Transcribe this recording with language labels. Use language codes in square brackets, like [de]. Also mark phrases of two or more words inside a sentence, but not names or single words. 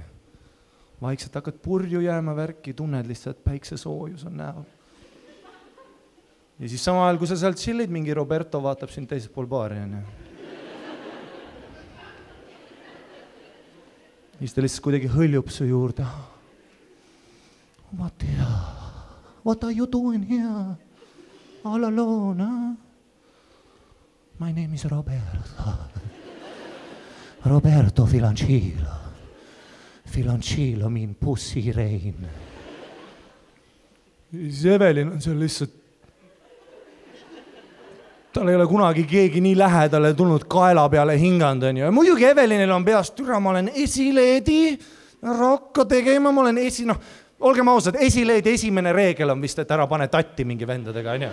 [et] Vaikselt hakkad purju jääma värki, tunned lihtsalt päikse soojus on näol. Ja siis sama ajal, kui sa sealt chillid, mingi Roberto vaatab sind teiselt pool baari, on ju. siis ta lihtsalt kuidagi hõljub su juurde. [en] Mattia, what are you doing here? All alone, huh? My name is Roberto. Roberto Filancillo. Filancillo mean pussy rain. [et] Siis Evelin on seal lihtsalt, tal ei ole kunagi keegi nii lähedale tulnud kaela peale hinganud, on ju. Ja muidugi Evelinil on peast, türa, ma olen esileedi, rakka tegema, ma olen olgem ausad, esileedi esimene reegel on vist, et ära pane tatti mingi vendadega, on ju.